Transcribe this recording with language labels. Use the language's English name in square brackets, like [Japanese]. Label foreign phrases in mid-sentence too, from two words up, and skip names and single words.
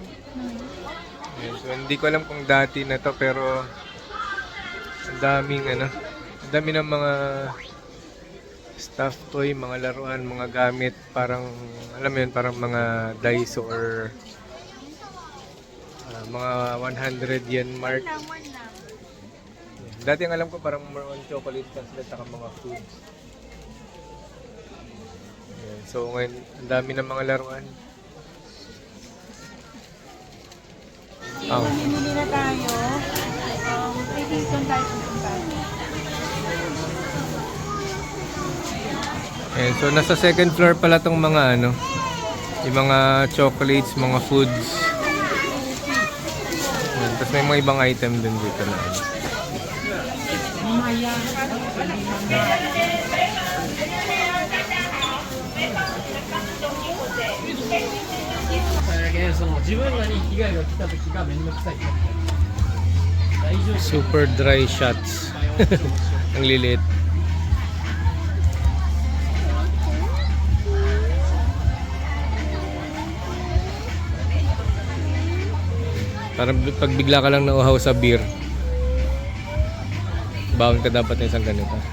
[Filipino] Yes, so, hindi ko alam kung dati na to pero ang daming ano, ang dami ng mga [English] stuffed toy, [Filipino] mga laruan, mga gamit, parang alam mo yun, parang mga Daiso or mga [English] 100 yen mark. [Filipino] Dati ang alam ko parang [English] more on chocolate [Filipino] sila saka mga foods. Yan. So ngayon, ang dami ng mga laruan. Mamimili na tayo. Pwede doon tayo pupunta. Ayan, so nasa [English] second floor [Filipino] pala tong mga ano, yung mga chocolates, mga foods. Ayan, tapos may mga ibang item din dito na ano. Mamaya. [Japanese] その自分らに被害が来た時がめんどくさい大丈夫 [English] Super dry shots. [Filipino] Ang lilit. Parang pag bigla ka lang nauhaw sa beer, baon ka dapat ng isang ganito.